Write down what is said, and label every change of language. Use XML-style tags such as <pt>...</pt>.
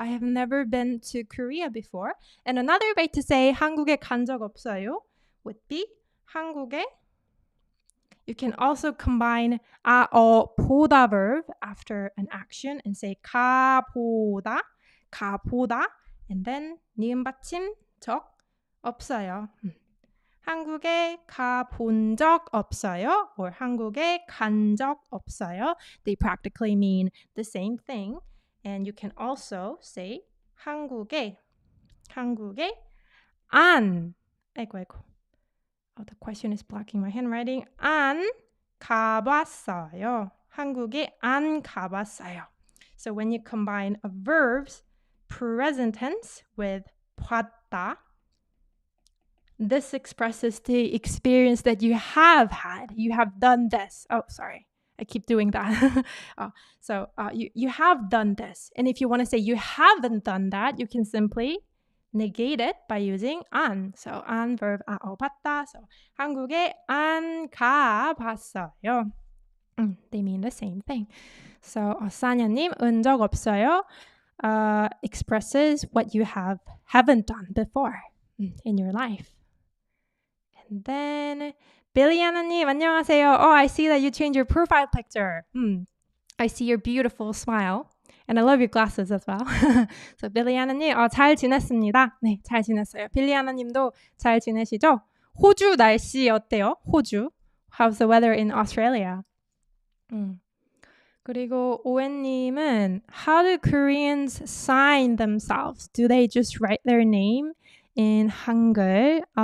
<en>I have never been to Korea before. And another way to say</en> <ko>한국에 간 적 없어요</ko> <en>would be 한국에. You can also combine 보다 verb after an action and say 가보다, and then</en> <ko>니은 받침 적 없어요. 한국에 가본 적 없어요, or 한국에 간 적 없어요.</ko> <en>They practically mean the same thing. And you can also say</en> <ko>한국에 안. 아이고.</ko> <en>The question is blocking my handwriting.</en> <ko>안 가봤어요. 한국에 안 가봤어요.</ko> <en>So when you combine a verb's present tense with 봤다, this expresses the experience that you have had. You have done this. Oh, sorry. I keep doing that. You have done this. And if you want to say you haven't done that, you can simply negate it by using 안. So 안 verb 봤다.</en> <ko>So 한국에 안 가봤어요.</ko> <en>They mean the same thing. So</en> <ko>사냐님 은적 없어요</ko> <en>expresses what you haven't done before in your life. And then</en> <ko>빌리아나님 안녕하세요.</ko> <en>I see that you changed your profile picture. I see your beautiful smile. And I love your glasses as well.</en> <ko>So 빌리아나님 잘 지냈습니다. 네, 잘 지냈어요. 빌리아나님도 잘 지내시죠? 호주 날씨 어때요? 호주.</ko> <en>How's the weather in Australia?</en> <ko>그리고 오웬님은</ko> <en>How do Koreans sign themselves? Do they just write their name in 한글?</en>